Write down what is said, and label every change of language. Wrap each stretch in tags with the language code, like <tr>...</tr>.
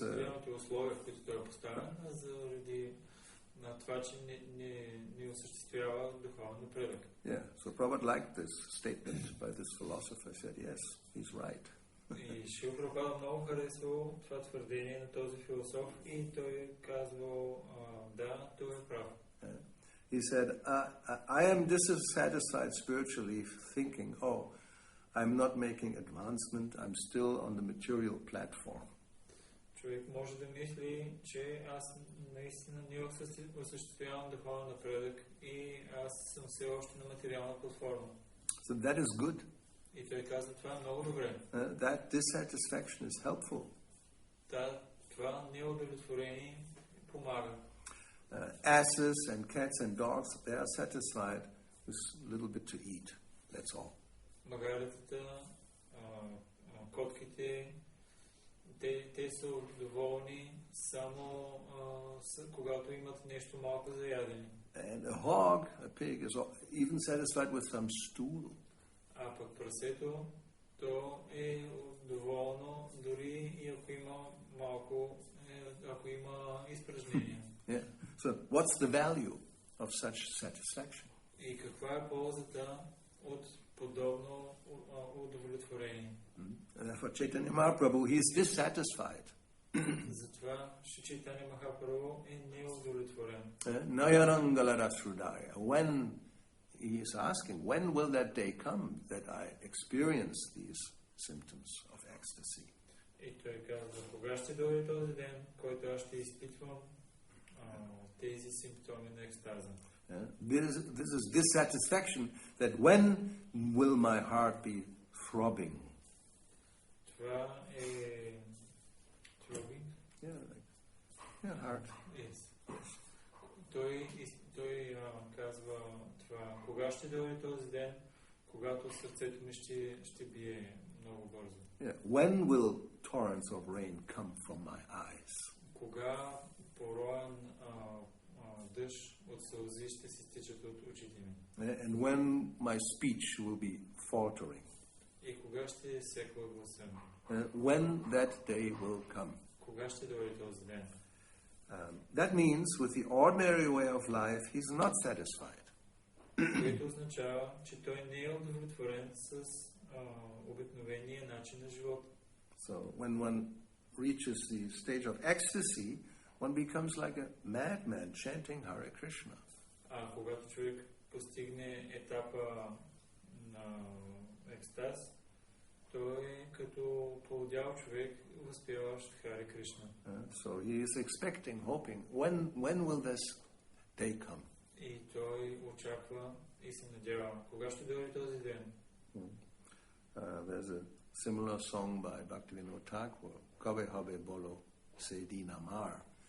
<bg>материалните условия, в които той е поставен, а заради на това, че не осъществява духовен напредък.</bg> <en>Yeah, so Prabhupada liked this statement by this philosopher. He said, yes, he's right.</en> <bg>И Шрила Прабхупада много харесвал това твърдение на този философ и той казвал, да, той е прав.</bg> <en>He said, I am dissatisfied spiritually, thinking, oh, I'm not making advancement, I'm still on the material platform.</en> <bg>Човек може да мисли, че аз наистина не осъществявам духовен напредък и аз съм все още на материална платформа.</bg> <en>So that is good.</en> <bg>И той казва, това е много добре.</bg> <en>That dissatisfaction is helpful.</en> <bg>Това неудовлетворение помага.</bg> <en>Asses and cats and dogs, they are satisfied with a little bit to eat. That's all.</en> <bg>Магаретата, котките, те са доволни само когато имат нещо малко за ядене.</bg> <en>And a hog, a pig, is even satisfied with some stool.</en> <bg>А пък прасето, то е доволно дори и ако има малко, ако има изпражнения.</bg> <en>Yeah. So what's the value of such satisfaction?</en> <bg>И каква е ползата от подобно удовлетворение?</bg> <en>For Chaitanya Mahaprabhu, he is dissatisfied.</en> <bg>Затова Шри Чайтаня Махапрабху е неудовлетворен. Nayarangalara Srudaya.</bg> <en>When he is asking, when will that day come that I experience these symptoms of ecstasy?</en> <bg>И той казва, кога ще дойде този ден, който аз ще изпитвам тези симптоми на екстаза?</bg> <en>This is dissatisfaction that when will my heart be throbbing?</en> <bg>Това е throbbing?</bg> <en>Yeah, heart. Yes.</en> <bg>Той казва това, кога ще дойде този ден, когато сърцето ми ще бие много бързо.</bg> <en>Yeah. When will torrents of rain come from my eyes?</en> <bg>Кога пороен дъжд от сълзи ще се стичат от очите ми?</bg> <en>And when my speech will be faltering?</en> <bg>И кога ще секва гласа ми?</bg> <en>When that day will come?</en> <bg>Кога ще дойде този ден?</bg> <en>That means with the ordinary way of life, he's not satisfied.</en> <bg>Което означава, че той не е удовлетворен с обикновения начин на живота.</bg> <en>So when one reaches the stage of ecstasy, one becomes like a madman chanting Hare Krishna.</en> <bg>А когато човек постигне етапа на екстаз, той е като полудял човек възпяващ Харе Кришна.</bg> <en>So he is expecting, hoping, when will this day come?</en> <bg>И той очаква и се надява. Кога ще дойде този ден?</bg> <en>There's a similar song by Bhakti-yoga Thakur,</en> <bn>Kabe habe bolo se din amar.</bn>